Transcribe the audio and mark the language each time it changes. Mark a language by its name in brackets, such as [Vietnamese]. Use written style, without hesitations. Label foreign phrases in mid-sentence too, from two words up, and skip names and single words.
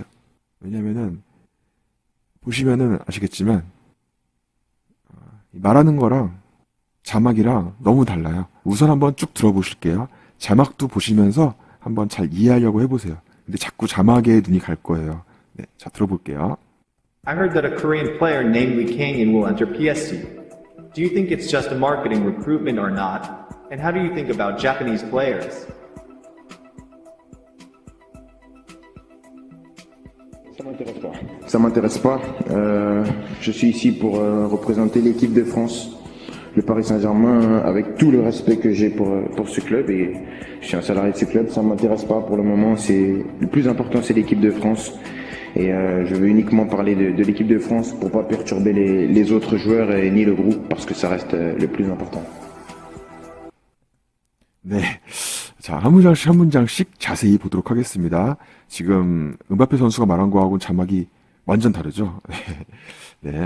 [Korean] 왜냐면은 보시면은 아시겠지만 말하는 거랑 자막이랑 너무 달라요. 우선 한번 쭉 들어보실게요. 자막도 보시면서 한번 잘 이해하려고 해보세요. 근데 자꾸 자막에 눈이 갈 거예요. 네, 자 들어볼게요. [English] I heard that a Korean player named Lee Kang-in will enter PSG. Do you think it's just a marketing recruitment or not? And how do you think about Japanese players? [French] Ça m'intéresse pas. Ça m'intéresse pas. Je suis ici pour représenter l'équipe de France, le Paris Saint-Germain, avec tout le respect que j'ai pour ce club et je suis un salarié de ce club. Ça m'intéresse pas pour le moment. Le plus important, c'est l'équipe de France et je veux uniquement parler de l'équipe de France pour pas perturber les autres joueurs et ni le groupe parce que ça reste le plus important. [Korean] 네. 자, 한 문장씩 한 문장씩 자세히 보도록 하겠습니다. 지금 음바페 선수가 말한 거하고는 자막이 완전 다르죠? 네.